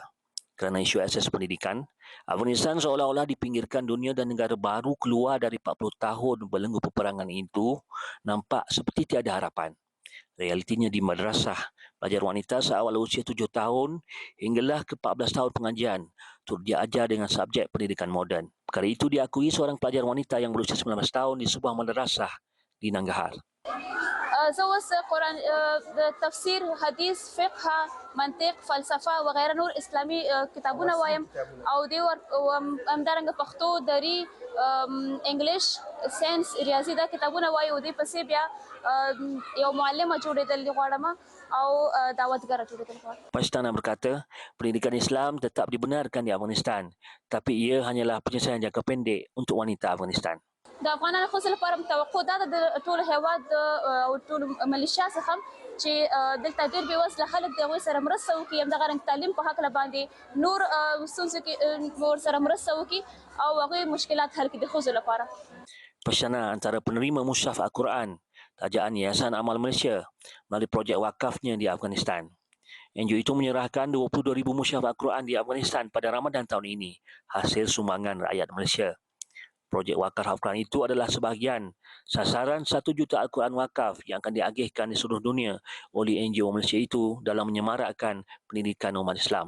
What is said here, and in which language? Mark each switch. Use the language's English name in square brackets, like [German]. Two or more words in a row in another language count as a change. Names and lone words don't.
[Malay] Kerana isu akses pendidikan, Afghanistan seolah-olah dipinggirkan dunia dan negara baru keluar dari 40 tahun belenggu peperangan itu nampak seperti tiada harapan. Realitinya di madrasah, pelajar wanita seawal usia 7 tahun hinggalah ke 14 tahun pengajian turut diajar dengan subjek pendidikan moden. Perkara itu diakui seorang pelajar wanita yang berusia 19 tahun di sebuah madrasah di Nangarhar. [Pashto] زوج قرآن تفسير حديث فقه منطق فلسفه وغيره نور اسلامي كتابونه وایم او دی ور همدارنګه پښتو دري انګلیش ساينس ریاضي دا کتابونه وایو دی پسې بیا یو معلمه جوړېدل غواړم او دعوتګر جوړېدل غواړم. [Malay] Pastana berkata, pendidikan Islam tetap dibenarkan di Afghanistan, tapi ia hanyalah penyelesaian jangka pendek untuk wanita Afghanistan. [Pashto] د افغانانو خو لپاره توقع دا د ټول هیواد او ټول ملیشیا څخه چې دلته ډېر بې وزله خلک د هغوی سره مرسته وکړي، همدغه رنګ تعلیم په هکله باندې نور ستونزو کې ورسره مرسته وکړي او هغوی مشکلات حل کړي د ښځو لپاره. [Malay] Pastana antara penerima mushaf Al-Quran tajaan Yayasan Amal Malaysia melalui projek wakafnya di Afghanistan. NGO itu menyerahkan 22,000 mushaf Al-Quran di Afghanistan pada Ramadan tahun ini hasil sumbangan rakyat Malaysia. Projek wakaf Al-Quran itu adalah sebahagian sasaran 1 juta Al-Quran wakaf yang akan diagihkan di seluruh dunia oleh NGO Malaysia itu dalam menyemarakkan pendidikan umat Islam.